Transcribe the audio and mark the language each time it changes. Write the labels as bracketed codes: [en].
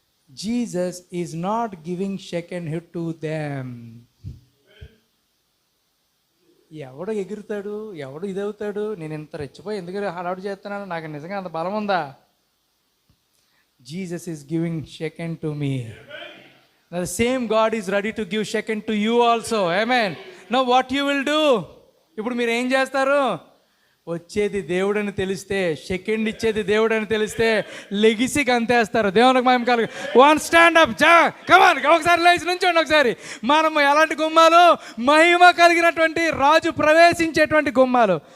[en] Jesus is not giving second hit to them. [te] ఎవడు ఎగురుతాడు, ఎవడు ఇదవుతాడు, నేను ఇంత రెచ్చిపోయి ఎందుకు హడావుడి చేస్తున్నాను, నాకు నిజంగా అంత బలం ఉందా? [en] Jesus is giving second to me. The same God is ready to give second to you also. Amen. Now what you will do? [te] ఇప్పుడు మీరు ఏం చేస్తారు? వచ్చేది దేవుడని తెలిస్తే, సెకండ్ ఇచ్చేది దేవుడని తెలిస్తే లెగిసి గంతేస్తారు. దేవునికి మహిమ కలుగు. [en] one stand up, come on, [te] ఒకసారి లేచి నుంచోండి. ఒకసారి మనము ఎలాంటి గుమ్మాలు? మహిమ కలిగినటువంటి రాజు ప్రవేశించేటువంటి గుమ్మాలు.